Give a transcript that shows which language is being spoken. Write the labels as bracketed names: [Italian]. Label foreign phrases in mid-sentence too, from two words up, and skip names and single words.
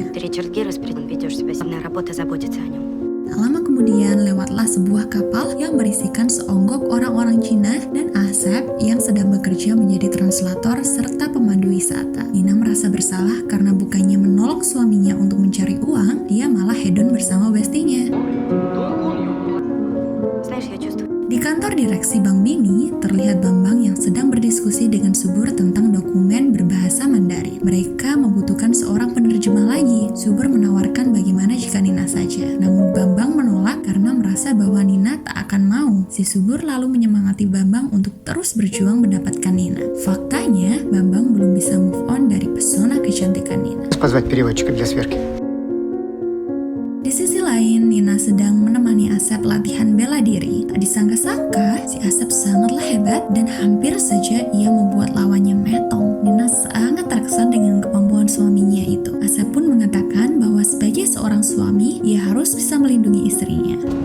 [Russian] Ты Ричард Гир, ведешь себя. Главная работа заботиться о нем. [Indonesian] Tak lama kemudian lewatlah sebuah kapal yang berisikan seonggok orang-orang Cina dan Asep yang sedang bekerja menjadi translator serta pemandu wisata. Nina merasa bersalah karena bukannya menolong suaminya untuk mencari uang, dia malah hedon bersama bestinya. [Russian] Знаешь, я чувствую. [Indonesian] Di kantor direksi Bank Bini, terlihat Bambang yang sedang berdiskusi dengan Subur tentang dokumen berbahasa Mandarin. Mereka membutuhkan seorang penerjemah lagi. Subur menawarkan bagaimana jika Nina saja. Namun Bambang menolak karena merasa bahwa Nina tak akan mau. Si Subur lalu menyemangati Bambang untuk terus berjuang mendapatkan Nina. Faktanya, Bambang belum bisa [English] move on [Indonesian] dari pesona kecantikan Nina. [Russian] Позвать переводчика для сверки. [Indonesian] Di sisi lain, Nina sedang menemani Asep latihan bela diri. Tak disangka-sangka, si Asep sangatlah hebat dan hampir saja ia membuat lawannya metong. Nina sangat terkesan dengan kemampuan suaminya itu. Asep pun mengatakan bahwa sebagai seorang suami, ia harus bisa melindungi istrinya.